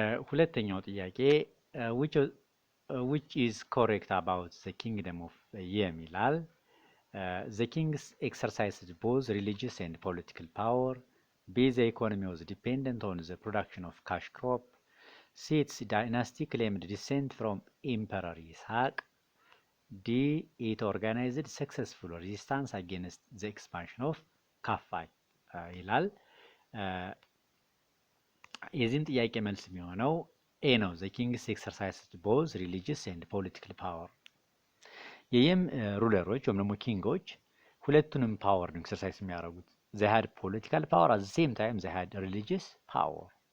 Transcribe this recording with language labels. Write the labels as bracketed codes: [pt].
[am] ሁለተኛው ጥያቄ [en] which is correct about the kingdom of Yem [am] ይላል። [en] the kings exercised both religious and political power. B the economy was dependent on the production of cash crop. C its dynasty claimed descent from Emperor Ishaq. D it organized successful resistance against the expansion of Kaffa [am] ይላል። የዚህም ጥያቄ መልስ የሚሆነው ኤ ነው። [en] the kings exercised both religious and political power። [am] የየም ሩለሮች ወይም ደግሞ ኪንጎች ሁለቱንም ፓወር ነው ኤክሰርሳይዝ የሚያደርጉት። [en] they had political power at the same time they had religious power።